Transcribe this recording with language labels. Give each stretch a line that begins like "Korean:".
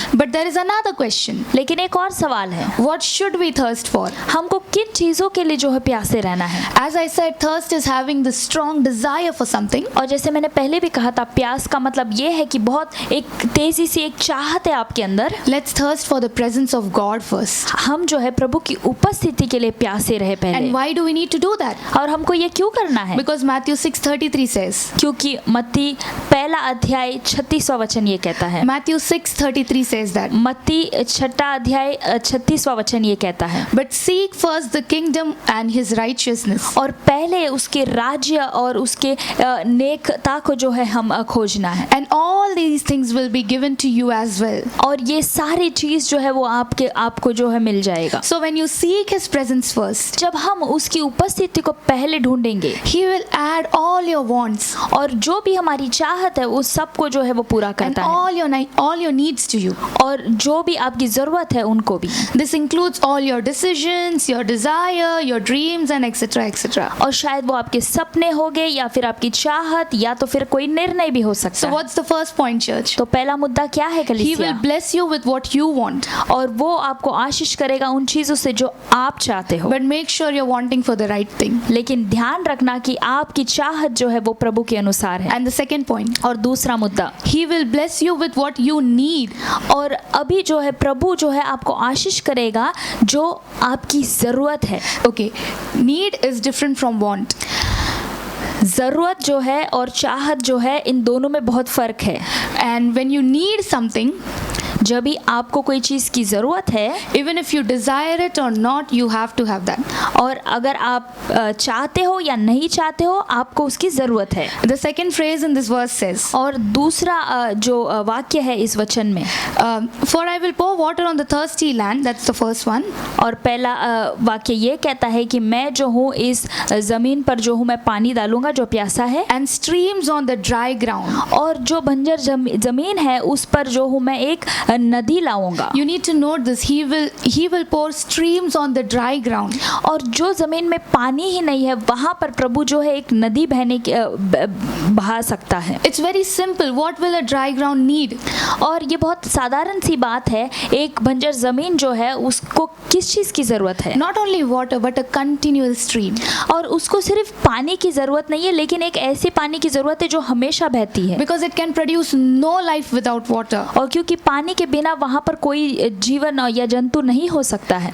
English: But there is another question.
Hindi: लेकिन एक और सवाल है,
English: What should we thirst for?
Hindi: हमको किन चीज़ों के लिए जो है प्यासे रहना है?
English: As I said, thirst is having the strong desire for something.
Hindi: और जैसे मैंने पहले भी कहा था, प्यास का मतलब ये है कि बहुत एक तेजी से एक चाहत है आपके अंदर।
English: Let's thirst for the presence of God first.
Hindi: हम जो है प्रभु की उपस्थिति के लिए प्यासे रहे
English: And
Hindi: पहले।
English: why do we need to do that?
Hindi: और हमको ये क्यों करना है?
English: Because Matthew 6:33 says,
Hindi: क्योंकि मत्ती पहला अध्याय 36वां वचन ये कहता है।
English: Matthew 6:33 says that.
Hindi: मत्ती 6 अध्याय 36वां वचन ये कहता है,
English: But seek first the kingdom and his righteousness.
Hindi: और पहले उसके राज्य और उसके नेकता को जो है हम खोजना है,
English: And all these things will be given to you as well.
Hindi: और ये सारी चीज जो है वो आपको जो है मिल जाएगा।
English: So when you seek his presence first,
Hindi: जब हम उसकी उपस्थिति को पहले ढूंढेंगे,
English: he will add all your wants
Hindi: और जो भी हमारी चाहत है उस सब को जो है वो पूरा
English: and
Hindi: करता है,
English: all your needs to you.
Hindi: और जो भी आपकी जरूरत है उनको भी।
English: This includes all your decisions, your desire, your dreams and etc. etc.
Hindi: और शायद वो आपके सपने होंगे या फिर आपकी चाहत या तो फिर कोई निर्णय भी हो सकता
English: So
Hindi: है।
English: what's the first point, church?
Hindi: तो पहला मुद्दा क्या है
English: He
Hindi: कलीसिया?
English: will bless you with what you want,
Hindi: और वो आपको आशीष करेगा उन चीजों से जो आप चाहते हो,
English: but make sure you're wanting for the right thing.
Hindi: लेकिन ध्यान रखना कि आपकी चाहत जो है वो प्रभु के अनुसार है।
English: And the second point,
Hindi: और दूसरा मुद्दा,
English: he will bless you with what you need.
Hindi: और अभी जो है प्रभु जो है आपको आशीष करेगा जो आपकी जरूरत है।
English: Okay, need is different from want.
Hindi: जरूरत जो है और चाहत जो है इन दोनों में बहुत फर्क है।
English: And when you need something,
Hindi: जब भी आपको कोई चीज की जरूरत है,
English: even if you desire it or not, you have to have that.
Hindi: और अगर आप चाहते हो या नहीं चाहते हो, आपको उसकी जरूरत है।
English: The second phrase in this verse says,
Hindi: और दूसरा जो वाक्य है इस वचन में,
English: For I will pour water on the thirsty land. That's the first one.
Hindi: और पहला वाक्य ये कहता है कि मैं जो हूँ इस जमीन पर जो हूँ मैं पानी डालूंगा जो प्यासा है,
English: And streams on the dry ground.
Hindi: और जो बंजर जमीन है उस पर जो हूँ मैं एक नदी लाऊंगा।
English: You need to note this. He will pour streams on the dry ground.
Hindi: और जो जमीन में पानी ही नहीं है वहां पर प्रभु जो है एक नदी बहा सकता है।
English: It's very simple. What will a dry ground need?
Hindi: और ये बहुत साधारण सी बात है, एक बंजर जमीन जो है उसको किस चीज की जरूरत है?
English: Not only water, but a continual stream.
Hindi: और उसको सिर्फ पानी की जरूरत नहीं है, लेकिन एक ऐसे पानी की जरूरत है जो हमेशा बहती है।
English: Because it can produce no life without water.
Hindi: और क्योंकि पानी के बिना वहां पर कोई जीवन या जंतु नहीं हो सकता है।